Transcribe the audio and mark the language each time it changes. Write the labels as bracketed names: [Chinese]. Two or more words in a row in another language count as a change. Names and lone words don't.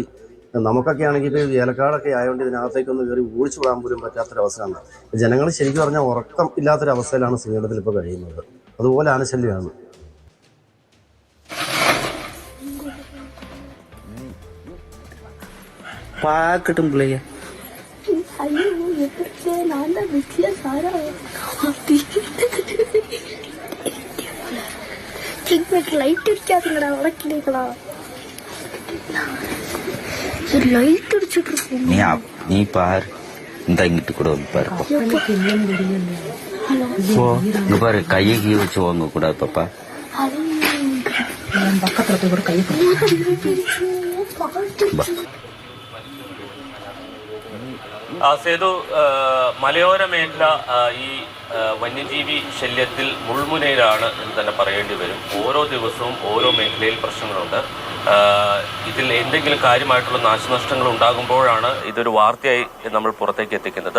[Malayalam] നമുക്കൊക്കെ ആണെങ്കിൽ ഇപ്പോൾ ഏലക്കാടൊക്കെ ആയതുകൊണ്ട് ഇതിനകത്തേക്കൊന്ന് കയറി ഓടിച്ചു വിടാൻ പോലും പറ്റാത്തൊരവസ്ഥയാണ്. ജനങ്ങൾ ശരിക്കും പറഞ്ഞാൽ ഉറക്കം ഇല്ലാത്തൊരവസ്ഥയിലാണ് ശ്രീകണ്ഠത്തിൽ ഇപ്പോൾ കഴിയുന്നത്. അതുപോലെ ആനശല്യമാണ്. [Tamil] பாக்கட்டும் பிள்ளைய லைட் அடிக்காதுங்கடா, உனக்குடா லைட் அடிச்சுட்டு இருக்கோம். நீ பாரு, இந்த இங்கிட்டு கூட வந்து பாரு. இங்க பாரு, கையை கீ வச்சு வாங்க கூடாது பாப்பா. பக்கத்துல கூட கையை [Malayalam] സേതു, മലയോര മേഖല ഈ വന്യജീവി ശല്യത്തിൽ മുൾമുനയിലാണ് എന്ന് തന്നെ പറയേണ്ടി വരും. ഓരോ ദിവസവും ഓരോ മേഖലയിൽ പ്രശ്നങ്ങളുണ്ട്. ഇതിൽ എന്തെങ്കിലും കാര്യമായിട്ടുള്ള നാശനഷ്ടങ്ങൾ ഉണ്ടാകുമ്പോഴാണ് ഇതൊരു വാർത്തയായി നമ്മൾ പുറത്തേക്ക് എത്തിക്കുന്നത്.